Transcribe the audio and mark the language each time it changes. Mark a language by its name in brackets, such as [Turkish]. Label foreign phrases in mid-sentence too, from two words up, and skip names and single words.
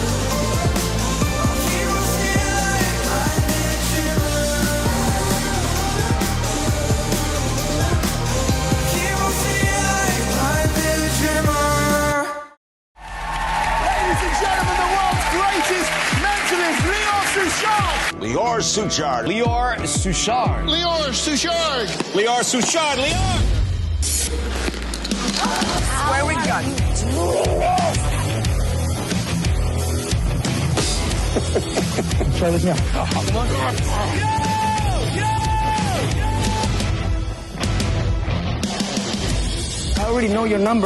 [English] Keep on singing like blinded dreamers. Keep on singing like blinded dreamers. Ladies and gentlemen, the world's greatest mentalist, Lior Suchard. Lior Suchard. Lior Suchard. ליאור סושארד! Lior Suchard. Lior. Where we got? Try this now. I already know your number.